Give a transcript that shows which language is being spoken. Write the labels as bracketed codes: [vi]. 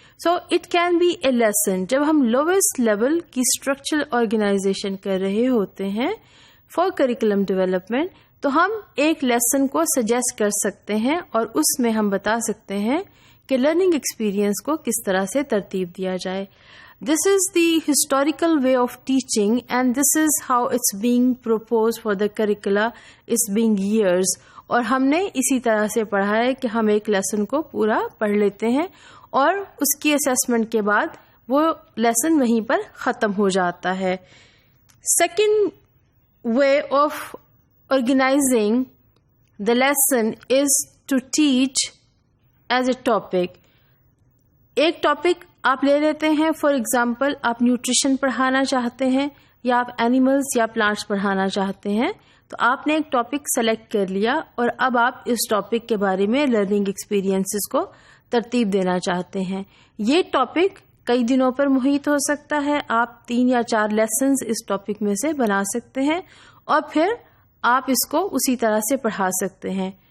[en] So it can be a lesson. [ur] جب ہم lowest level کی اسٹرکچرل آرگنائزیشن کر رہے ہوتے ہیں فار کریکولم ڈیولپمنٹ تو ہم ایک لیسن کو سجیسٹ کر سکتے ہیں اور اس میں ہم بتا سکتے ہیں کہ لرننگ ایکسپیرئنس کو کس طرح سے ترتیب دیا جائے. [en] This is the historical way of teaching and this is how it's being proposed for the curricula. It's being years. [ur] اور ہم نے اسی طرح سے پڑھا ہے کہ ہم ایک لیسن کو پورا پڑھ لیتے ہیں اور اس کی اسیسمنٹ کے بعد وہ لیسن وہیں پر ختم ہو جاتا ہے. [en] Second way of organizing the lesson is to teach as a topic. [ur] ایک ٹاپک آپ لے لیتے ہیں. فار ایگزامپل آپ نیوٹریشن پڑھانا چاہتے ہیں یا آپ اینیملز یا پلانٹس پڑھانا چاہتے ہیں تو آپ نے ایک ٹاپک سلیکٹ کر لیا اور اب آپ اس ٹاپک کے بارے میں لرننگ ایکسپیرینسز کو ترتیب دینا چاہتے ہیں. یہ ٹاپک کئی دنوں پر محیط ہو سکتا ہے. آپ 3 یا 4 لیسنز اس ٹاپک میں سے بنا سکتے ہیں اور پھر آپ اس کو اسی طرح سے پڑھا سکتے ہیں.